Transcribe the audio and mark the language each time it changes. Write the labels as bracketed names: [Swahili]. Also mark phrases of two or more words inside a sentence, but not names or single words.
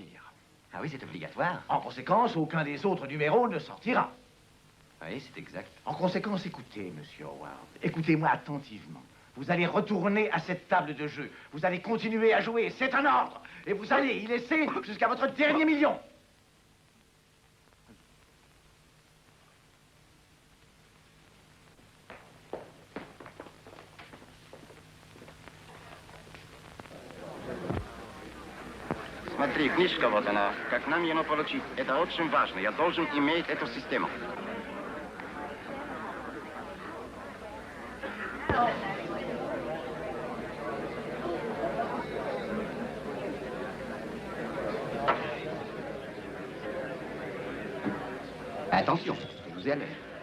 [French] Ah oui, c'est obligatoire. En conséquence, aucun des autres numéros ne sortira. Oui, c'est exact. En conséquence, écoutez, monsieur Howard. Écoutez-moi attentivement. Vous allez retourner à cette table de jeu. Vous allez continuer à jouer. C'est un ordre. Et vous allez y laisser jusqu'à votre dernier million. [Russian] Смотри, книжка вот она. Как нам ее получить? Это очень важно. Я должен иметь эту систему. [French] Attention, je vous ai à l'œil.